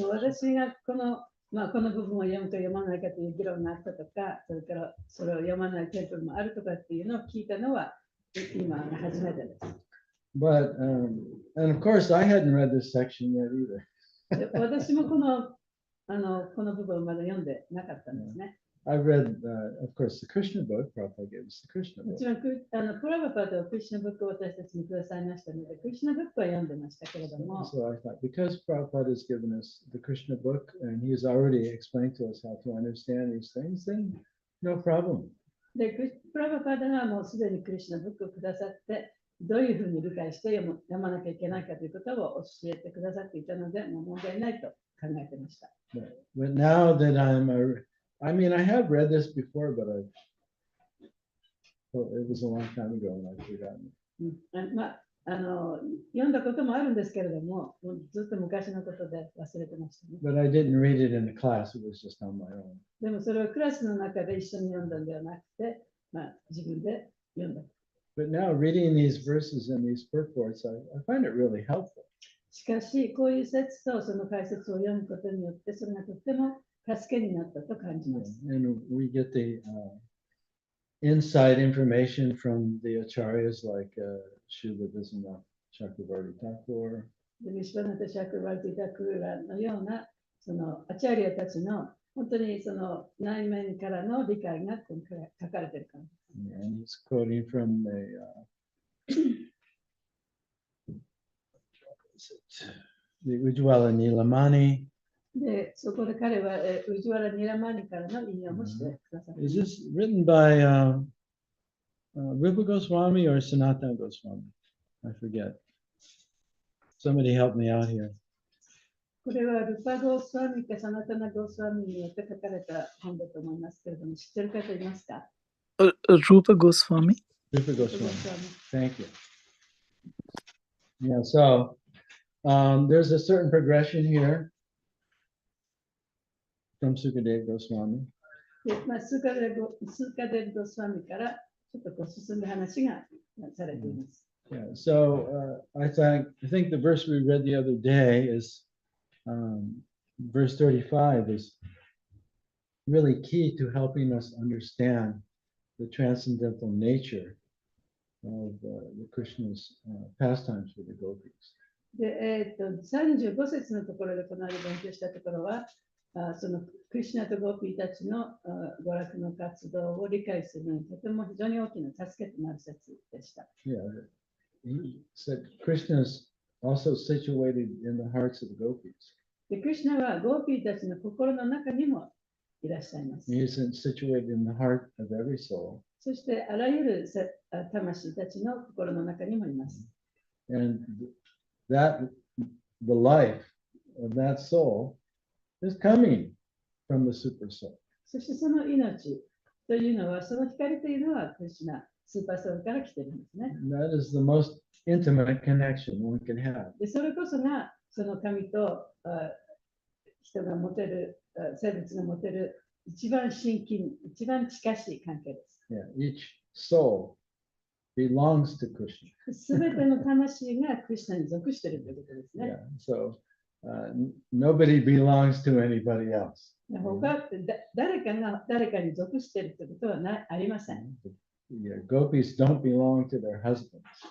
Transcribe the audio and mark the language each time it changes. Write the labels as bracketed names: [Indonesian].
[Japanese] 私がこの部分を読むか読まないかという議論があったとか、それからそれを読まないテンプルもあるとかっていうのを聞いたのは今が初めてです。 [English] But and of course I hadn't read this section yet either. [Japanese] 私もこの部分をまだ読んでなかったんですね。 [English] I've read, of course, the Krishna book. Prabhupada gave us the Krishna [Japanese] も [English] book. [Japanese] ちろんプラバパードはクリシュナブックを私たちにくださいましたので、クリシュナブックは読んでましたけれども、 [English] So I thought, because Prabhupada has given us the Krishna book and he's already explained to us how to understand these things, then no problem. [Japanese] で、プラバパードがもうすでにクリシュナブックをくださって、どういうふうに理解して読まなきゃいけないかということを教えてくださっていたので、もう問題ないと考えてました。 [English] But now that I mean, I have read this before, but it was a long time ago and I've forgotten. [Japanese] 読んだこともあるんですけれども、もうずっと昔のことで忘れてましたね。 [English] But I didn't read it in the class, it was just on my own. [Japanese] でもそれをクラスの中で一緒に読んだんではなくて、自分で読んだ。 [English] But now reading these verses and these purports, I find it really helpful. [Japanese] しかし、こういう説とその解説を読むことによって、それがとっても助けになったと感じます。 [English] And we get the inside information from the acharyas like Srila Viswanath Chakravarti Thakur. [Japanese] で、ビシュバナタ・シャクバルティ・タクーラのような、そのアチャリアたちの本当にその内面からの理解がここに書かれているから。 [English] And he's quoting from the Ujjwala Nilamani. [Japanese] で、そこで彼はウジュワラ・ニラマニからの引用もしてください。 [English] Is this written by Rupa Goswami or Sanatana Goswami? I forget. Somebody help me out here. [Japanese] これはルパゴースワミかサナタナゴースワミによって書かれた本だと思いますけれども、知ってる方いますか？ [English] Rupa Goswami? Rupa Goswami. Thank you. Yeah, so there's a certain progression here from Sukadeva Goswami. [Japanese] で、スーカデルゴスワミからちょっとこう進んだ話がされています。 [English] Yeah, so I think the verse we read the other day is verse 35 is really key to helping us understand the transcendental nature of the Krishna's pastimes with the gopis. [Japanese] で、35節のところでこの間勉強したところは、そのクリシュナとゴーピーたちの娯楽の活動を理解するのにとても非常に大きな助けとなる説でした。 [English] Yeah, he said Krishna is also situated in the hearts of the gopis. [Japanese] で、クリシュナはゴーピーたちの心の中にもいらっしゃいます。 [English] He is situated in the heart of every soul. [Japanese] そしてあらゆる魂たちの心の中にもいます。 [English] And that the life of that soul is coming from the super soul. [Japanese] そしてその命というのは、その光というのはクリシュナ、スーパーソウルから来ているんですね。 [English] And that is the most intimate connection one can have. [Japanese] で、それこそがその神と人が持てる、生物が持てる一番親近、一番近しい関係です。 [English] Yeah, each soul belongs to Krishna. [Japanese] すべての魂がクリシュナに属しているということですね。 [English] Yeah, so nobody belongs to anybody else. [Japanese] 他誰かが誰かに属しているということはありません。 [English] Yeah, gopis don't belong to their husbands.